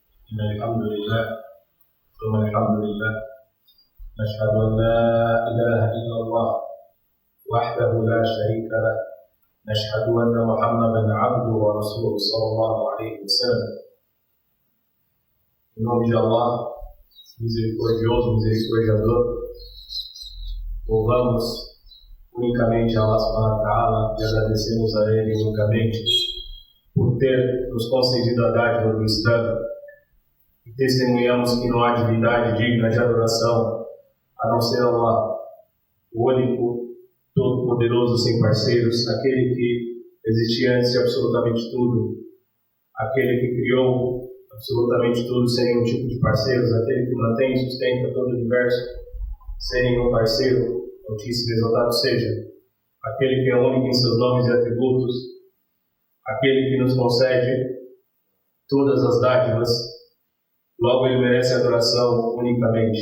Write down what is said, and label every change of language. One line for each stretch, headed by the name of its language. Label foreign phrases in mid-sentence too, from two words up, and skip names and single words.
Arabic: إن الحمد لله ثم الحمد لله نشهد أن لا إله إلا الله وحده لا شريك له نشهد أن محمدا عبده ورسوله صلى الله عليه وسلم.
Portuguese: Em nome de Allah, misericordioso, misericordiador, louvamos unicamente a Allah
Arabic: سبحانه وتعالى
Portuguese: e agradecemos a Ele unicamente por ter nos concedido a dádiva do Islã e testemunhamos que não há divindade digna de adoração a não ser Allah, o único, todo-poderoso, sem parceiros, aquele que existia antes de absolutamente tudo, aquele que criou absolutamente tudo sem nenhum tipo de parceiros, aquele que mantém e sustenta todo o universo sem nenhum parceiro, altíssimo e exaltado seja, aquele que é único em seus nomes e atributos, aquele que nos concede todas as dádivas, logo ele merece adoração unicamente.